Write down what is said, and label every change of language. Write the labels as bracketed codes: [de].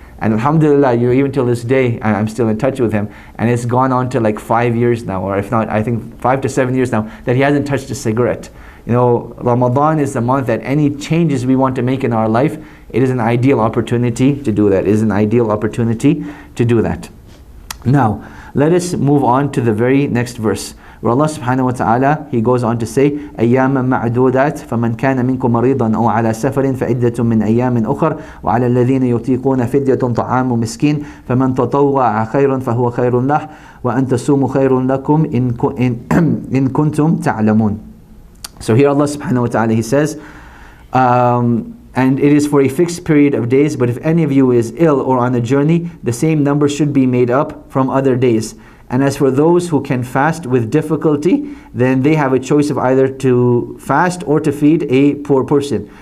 [en] And alhamdulillah, even till this day, I'm still in touch with him. And it's gone on to like 5 years now, or if not, I think 5 to 7 years now, that he hasn't touched a cigarette. Ramadan is the month that any changes we want to make in our life, it is an ideal opportunity to do that. It is an ideal opportunity to do that. Now, let us move on to the very next verse, where Allah subhanahu wa ta'ala, He goes on to say, [ar] أَيَّامًا مَعْدُودَاتٍ فَمَنْ كَانَ مِنْكُمْ مَرِيضًا أَوْ عَلَى سَفَرٍ فَعِدَّةٌ مِنْ أَيَّامٍ أُخَرٍ وَعَلَى الَّذِينَ يُطِيقُونَ فِدْيَةٌ طَعَامُ مِسْكِينٍ فَمَنْ تَطَوَّعَ خَيْرًا فَهُوَ خَيْرٌ لَهُ وَأَنْ تَصُومُوا خَيْرٌ لَكُمْ إِن كُنْتُمْ تَعْلَمُونَ. [en] So here Allah subhanahu wa ta'ala, He says, and it is for a fixed period of days, but if any of you is ill or on a journey, the same number should be made up from other days. And as for those who can fast with difficulty, then they have a choice of either to fast or to feed a poor person.